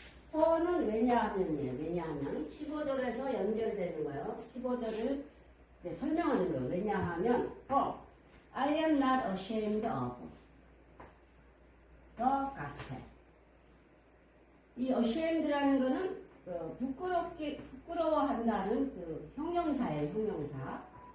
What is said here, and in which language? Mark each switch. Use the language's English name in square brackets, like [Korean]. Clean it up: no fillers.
[Korean] for는 왜냐하면 15절에서 연결되는 거예요. 15절을 이제 설명하는 거예요. 왜냐하면 [English] for I am not ashamed of the gospel. [Korean] 이 ashamed라는 거는 부끄러워한다는 그 형용사예요. 형용사.